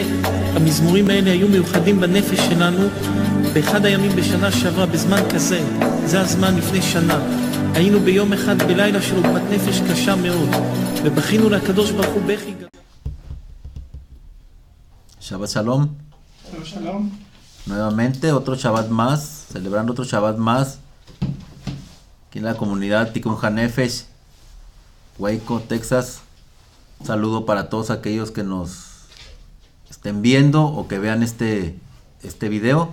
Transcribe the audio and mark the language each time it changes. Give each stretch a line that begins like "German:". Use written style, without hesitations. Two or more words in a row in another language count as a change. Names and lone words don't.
Hebrew: המזמורים האלה היו מיוחדים בנפש שלנו באחד הימים בשנה שעברה, בזמן כזה. זה הזמן לפני שנה. היינו ביום אחד בלילה של עוגמת נפש קשה מאוד, ובכינו לקדוש ברוך הוא בכי גדול. שבת שלום. שבת שלום.
Spanish: Nuevamente otro Shabbat más, celebrando otro Shabbat más. Aquí en la comunidad Tikkun HaNefesh, Waco, Texas. Un saludo para todos aquellos que nos estén viendo o que vean este video.